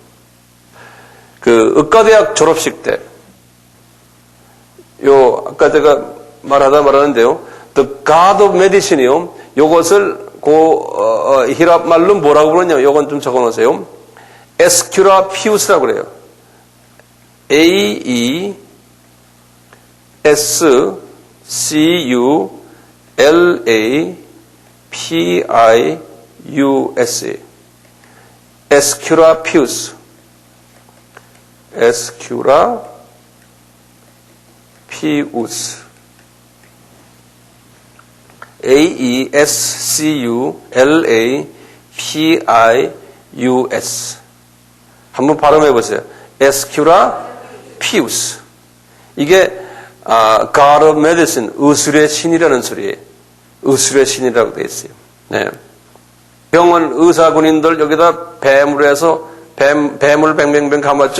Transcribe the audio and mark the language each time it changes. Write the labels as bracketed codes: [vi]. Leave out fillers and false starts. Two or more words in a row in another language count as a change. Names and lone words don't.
[ko] 그 의과대학 졸업식 때, 아까 제가 말하는데요. [en] The God of Medicine이요. [ko] 요것을 히랍 말로 뭐라고 부르냐면, 요건 좀 적어 놓으세요. 에스큐라피우스라고 그래요. A-E-S-C-U-L-A-P-I-U-S. 에스큐라피우스. A-E-S-C-U-L-A-P-I-U-S. 한번 발음해 보세요. 에스큐라피우스. 이게 [en] God of Medicine, [ko] 의술의 신이라는 소리예요. 의술의 신이라고 되어 있어요. 네. 병원 의사 군인들 여기다 뱀으로 해서 뱀을 뱅뱅뱅 감았죠.